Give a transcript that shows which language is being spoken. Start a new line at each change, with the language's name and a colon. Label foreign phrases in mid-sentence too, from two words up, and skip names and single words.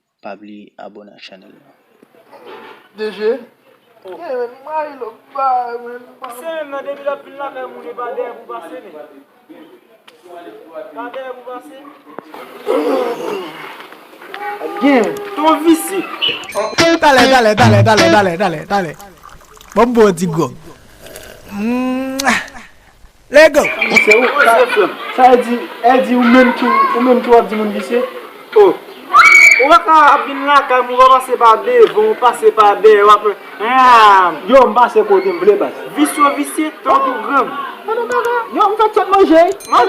Haitian Creole: Pa bliye abòne ak chanèl la. D J? Eh, mwen, mwen, mwen, mwen, mwen. Se mwen nan debi la pil la, mwen, mwen, pa de pou pase, men. Pa de pou pase. Gen. Ton visi.
Spanish: Dale, dale, dale, dale, dale, dale, dale.
Haitian Creole: Bon, bon, di go. Mm.
English: Let go.
Haitian Creole: Se ou, sa, sa e di, e di ou menm ki, ou menm ki w ap di moun visi? Oh. Ou w ap ka vin la, ka moun w ap pase pa devan, ou pase pa de, w ap, ah. Yo, m pase kote m vle pase. Visi ou visi, ton tou gran. Yo, m fè tèt manje. Manti.